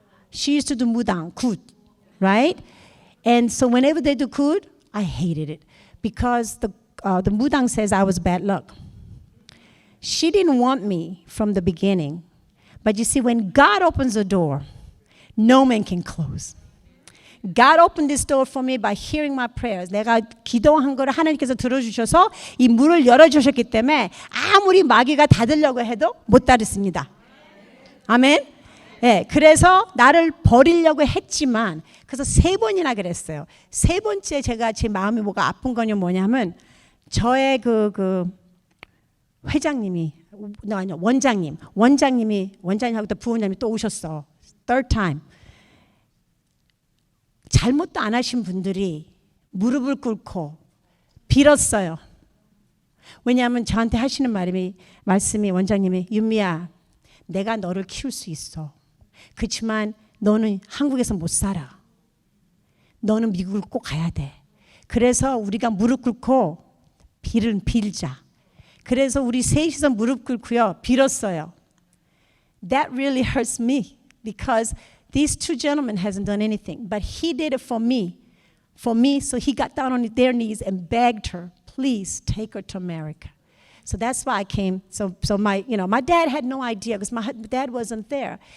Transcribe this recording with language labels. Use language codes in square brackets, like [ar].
[en] She used to do mudang, kud, right? And so whenever they do kud, I hated it because the mudang says I was bad luck. She didn't want me from the beginning. But you see, when God opens a door, no man can close. God opened this door for me by hearing my prayers. [ko] 내가 기도한 거를 하나님께서 들어주셔서 이 문을 열어주셨기 때문에 아무리 마귀가 닫으려고 해도 못 닫았습니다. 아멘. 네, 그래서 나를 버리려고 했지만 그래서 3번이나 그랬어요. 3번째 제가 제 마음이 뭐가 아픈 거냐 뭐냐면 저의 그 회장님이 아니요 원장님하고 또 부원장님이 또 오셨어. [en] Third time. [ko] 잘못도 안 하신 분들이 무릎을 꿇고 빌었어요. 왜냐하면 저한테 하시는 말씀이 원장님이 윤미야 내가 너를 키울 수 있어. 그렇지만 너는 한국에서 못 살아. 너는 미국을 꼭 가야 돼. 그래서 우리가 무릎 꿇고 빌자. 그래서 우리 셋이서 무릎 꿇고요. 빌었어요. [en] That really hurts me because these two gentlemen hasn't done anything. But he did it for me. So he got down on their knees and begged her, please take her to America. So that's why I came. So my dad had no idea because my dad wasn't there.